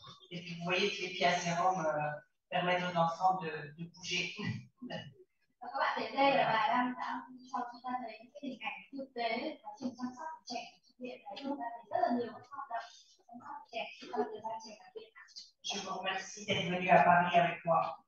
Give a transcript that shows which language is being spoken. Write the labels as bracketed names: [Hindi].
[French] Et puis vous voyez que les pieds à sérum permettent aux enfants de bouger. [Vietnamese] Và các bạn thấy đây là bà đang cho chúng ta thấy những cái hình ảnh thực tế quá trình chăm sóc của trẻ thực hiện đấy, chúng ta thấy rất là nhiều các hoạt động chăm sóc trẻ trong thời gian trẻ đặc biệt. [French] Je vous remercie d'être venu à Paris avec moi.